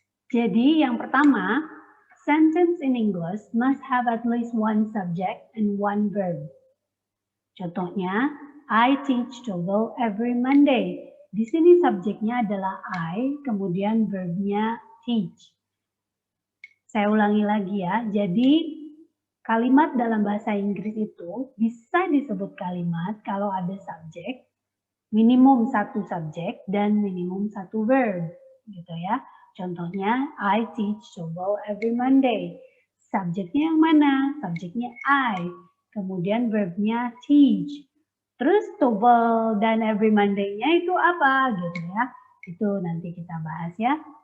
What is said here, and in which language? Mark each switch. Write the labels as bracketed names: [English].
[Indonesian] Jadi yang pertama, [English] sentence in English must have at least one subject and one verb. [Indonesian] Contohnya, [English] I teach TOEFL every Monday. [Indonesian] Di sini subjeknya adalah I, kemudian verbnya teach. Saya ulangi lagi ya. Jadi kalimat dalam bahasa Inggris itu bisa disebut kalimat kalau ada subjek, minimum satu subjek dan minimum satu verb, gitu ya. Contohnya, [English] I teach TOEFL every Monday. [Indonesian] Subjeknya yang mana? Subjeknya I. Kemudian verbnya teach. Terus TOEFL dan every Monday-nya itu apa gitu ya. Itu nanti kita bahas ya.